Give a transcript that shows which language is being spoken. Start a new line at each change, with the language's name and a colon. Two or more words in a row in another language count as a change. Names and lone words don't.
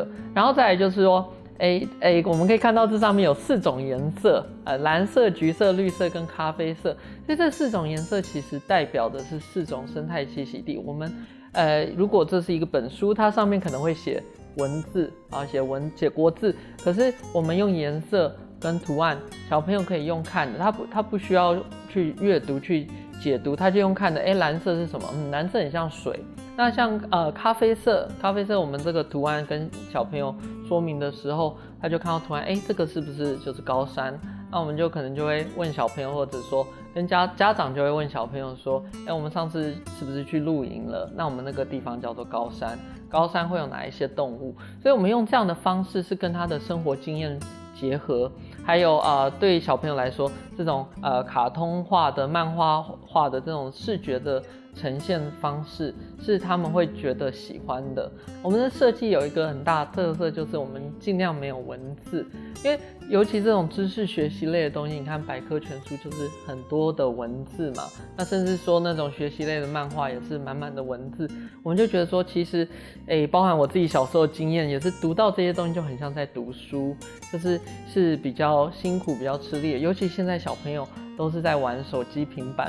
Chinese: 然後再來就是說我們可以看到這上面有4種顏色，藍色、橘色、綠色跟咖啡色。所以這4種顏色其實代表的是4種生態棲息地。我們如果這是一個本書，它上面可能會寫文字寫國字，可是我們用顏色跟圖案，小朋友可以用看的，他不需要去閱讀去解讀，他就用看的。藍色是什麼？藍色很像水。那像咖啡色我們這個圖案跟小朋友說明的時候，他就看到圖案，這個是不是就是高山？那我們就可能就會問小朋友，或者說跟家長就會問小朋友說，我們上次是不是去露營了？那我們那個地方叫做高山，高山會有哪一些動物？所以我們用這樣的方式是跟他的生活經驗結合，還有對小朋友來說，這種卡通化的、漫畫化的這種視覺的呈現方式是他們會覺得喜歡的。我們的設計有一個很大的特色，就是我們盡量沒有文字，因為尤其這種知識學習類的東西，你看百科全書就是很多的文字嘛，那甚至說那種學習類的漫畫也是滿滿的文字，我們就覺得說其實包含我自己小時候的經驗，也是讀到這些東西就很像在讀書，就是比較辛苦比較吃力的，尤其現在小朋友都是在玩手機平板。